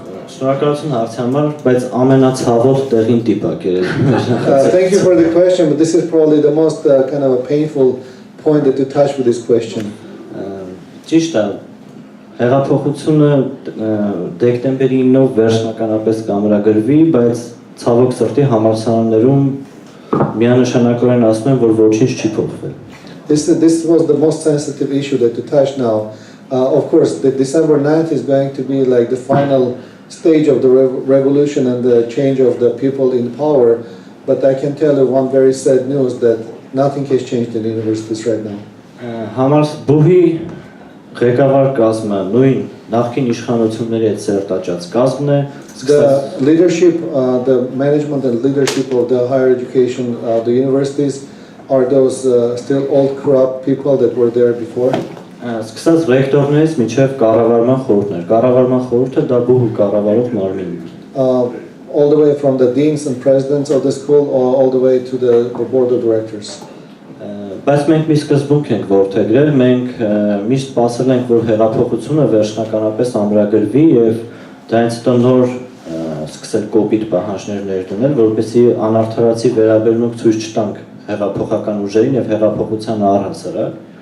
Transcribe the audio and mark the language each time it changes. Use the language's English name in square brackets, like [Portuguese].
[Armenian] Շնորհակալություն հարցի համար, բայց ամենացավոտ տեղին տիպակ է։ [English] Thank you for the question, but this is probably the most kind of a painful point that you touch with this question. [Armenian] Ճիշտ է, հեղափոխությունը դեկտեմբերի 9-ով վերջնականապես կամրագրվի, բայց ցավոք սրտի համալսարաններում միանշանակորեն ասում են, որ ոչինչ չի փոխվել։ [English] This was the most sensitive issue that you touched now. Of course, the December 9th is going to be like the final stage of the revolution and the change of the people in power, but I can tell you one very sad news that nothing has changed in the universities right now. [Armenian] Բուհի ղեկավար կազմը նույն նախկին իշխանությունների հետ սերտաճած կազմն է։ [English] The leadership, the management and leadership of the higher education, the universities, are those still old corrupt people that were there before? [Armenian] Սկսած ռեկտորներից մինչև կառավարման խորհուրդներ։ Կառավարման խորհուրդը դա բուհի կառավարող մարմինն է։ [English] All the way from the deans and presidents of the school, or all the way to the board of directors. [Armenian] Բայց մենք մի սկզբունք ենք որդեգրել, մենք միշտ սպասել ենք, որ հեղափոխությունը վերջնականապես ամրագրվի եւ դրանից հետո նոր սկսել կոպիտ պահանջներ ներդնել, որպեսզի անարդարացի վերաբերմունք ցույց չտանք հեղափոխական ուժերին եւ հեղափոխության առհասարակ։